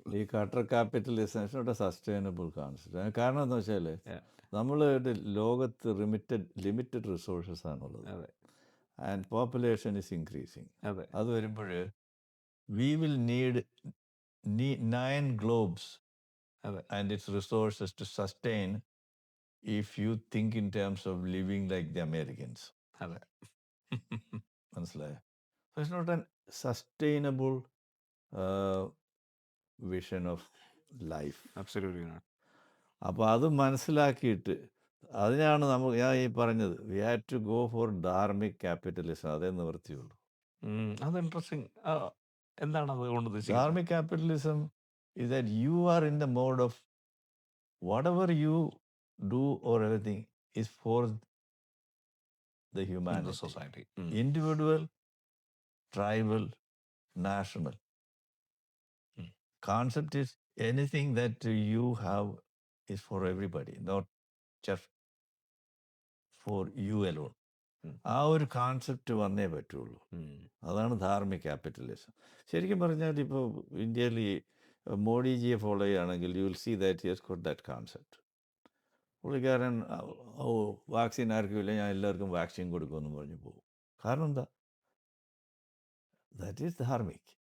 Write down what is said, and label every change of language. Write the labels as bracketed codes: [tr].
[en] ഈ cutter capitalism is not a sustainable concept. [ml] കാരണം എന്താ വെച്ചാൽ നമ്മൾ ലോകത്ത് ലിമിറ്റഡ് റിസോഴ്സസ് ആണുള്ളത്. അതെ [en] And population is increasing. [ml] അതെ അത് വരുമ്പോൾ [en] we will need 9 globes [ml] അതെ [en] and its resources to sustain if you think in terms of living like the Americans. [ml] അതെ മനസ്സിലായോ? [en] So it's not a sustainable vision of life. Absolutely not. [ml] അപ്പോൾ അത് മനസ്സിലാക്കിയിട്ട് അതിനാണ് ഞാൻ ഈ പറഞ്ഞത് [en] we have to go for [ml] Dharmik capitalism. അതേ നിവൃത്തിയുള്ളൂ. അത് ഇൻട്രസ്റ്റിംഗ്. എന്താണ് അതുകൊണ്ട് ഉദ്ദേശിക്കുന്നത്? [en] Dharmic capitalism is that you are in the mode of whatever you do or everything is for the humanity. [ml] Society. [en] Individual, tribal, national. Mm. Concept is anything that you have is for everybody, not just for you alone. [ml] ആ ഒരു concept വന്നേ പറ്റുള്ളൂ. അതാണ് Dharmik capitalism. ശരിക്കും പറഞ്ഞാൽ ഇപ്പോൾ ഇന്ത്യയിൽ മോഡിജിയെ follow ചെയ്യുകയാണെങ്കിൽ [en] You will see that he's got that concept. [ml] പുള്ളിക്കാരൻ വാക്സിൻ ആർക്കും ഇല്ല, ഞാൻ എല്ലാവർക്കും വാക്സിൻ കൊടുക്കുമെന്ന് പറഞ്ഞു പോകും. കാരണം എന്താ? [en] That is dharmic.